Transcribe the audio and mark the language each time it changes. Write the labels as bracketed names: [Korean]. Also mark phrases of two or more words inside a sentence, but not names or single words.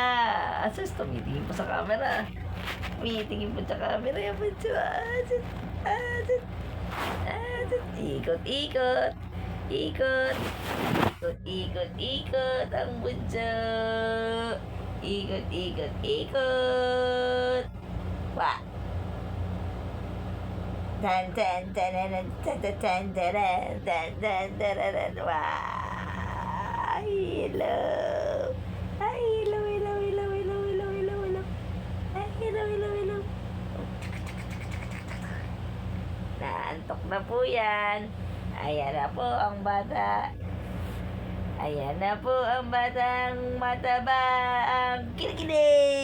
[Filipino] Asus, tumitingin po sa camera. Tumitingin po sa camera. Yan po siya. Asus, asus, asus. Ikot-ikot. Ikot. Ikot-ikot-ikot ang bunso. Ikot-ikot-ikot. Wah. Dan dan dan dan dan dan dan dan dan dan. Wah. [English] Hello. Ay, hello, hello, hello, hello, hello, hello, hello. [Filipino] Ay, [English] hello, hello, hello. [Filipino] Naantok na po yan. Ayan na po ang bata. Ayan na po ang batang mataba ang kilikili.